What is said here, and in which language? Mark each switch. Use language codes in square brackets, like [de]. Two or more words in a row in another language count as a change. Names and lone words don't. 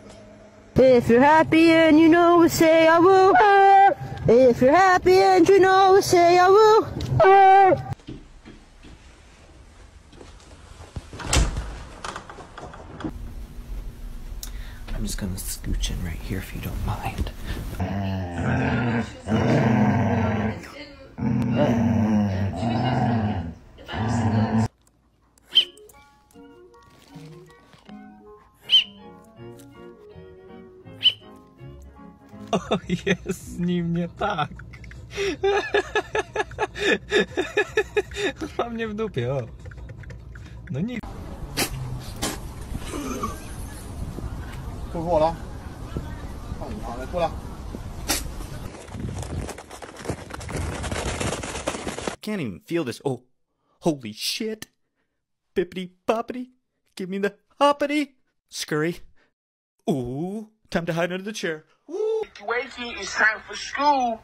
[en] If you're happy and you know it, say I will. If you're happy and you know it, say I will. I'm just gonna scooch in right here if you don't mind. [pl] O, jest nim nie tak. Ma mnie w dupie, o. No nie. [zh] 过过了，好了，过了。 [en] Can't even feel this. Oh, holy shit. Bippity boppity. Give me the hoppity. Scurry. Ooh, time to hide under the chair. Ooh. Wakey, it's time for school.